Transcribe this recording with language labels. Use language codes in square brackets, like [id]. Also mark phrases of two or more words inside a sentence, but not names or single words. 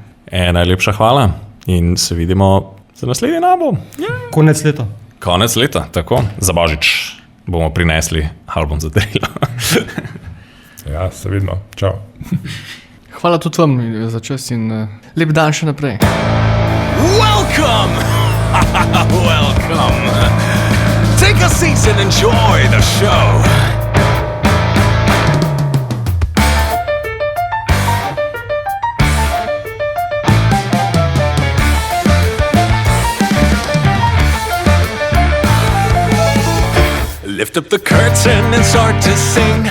[sl] Najlepša hvala in se vidimo za naslednji album. Konec leta. Konec leta, tako, za Božič. bomo prinesli album za darilo. Ja, se vidimo. Čau. Hvala tudi vam za čas in lep dan še naprej. [en] Welcome! Welcome! Take a seat and enjoy the show. Lift up the curtain and start to sing.